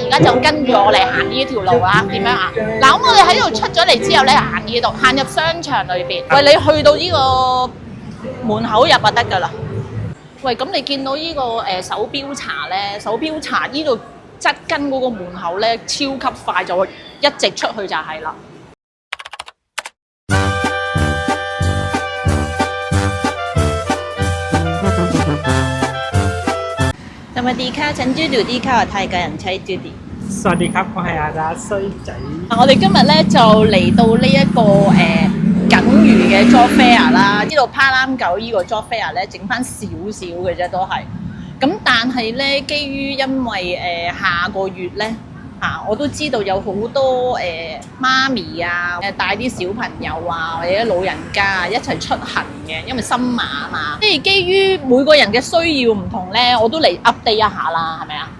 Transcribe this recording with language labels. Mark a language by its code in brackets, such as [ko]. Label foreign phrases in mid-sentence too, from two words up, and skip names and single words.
[yue] 而家就跟住我嚟行呢條路啦，點樣啊？嗱，咁我哋喺度出咗嚟之後咧，行呢度，行入商場裏邊。喂，你去到呢個門口入就得㗎啦。喂，咁你見到呢個手錶茶咧，手錶茶呢度側跟嗰個門口咧，超級快就一直出去就係啦。 [th] สวัสดีค่ะฉันชื่อดูดี้ค่ะไทยกับ人妻 Judy สวัสดีครับ [yue] 我係阿達衰仔。我哋今日咧就嚟到呢一個緊魚嘅 [en] job fair [yue] 啦，呢度帕蘭九呢個 [en] job fair [yue] 咧整翻少少嘅啫都係，咁但係咧基於因為下個月咧我都知道有好多媽咪啊帶啲小朋友啊或者老人家一齊出行嘅，因為新馬啊嘛，即係基於每個人嘅需要唔同咧，我都嚟 update 一下啦，係咪啊？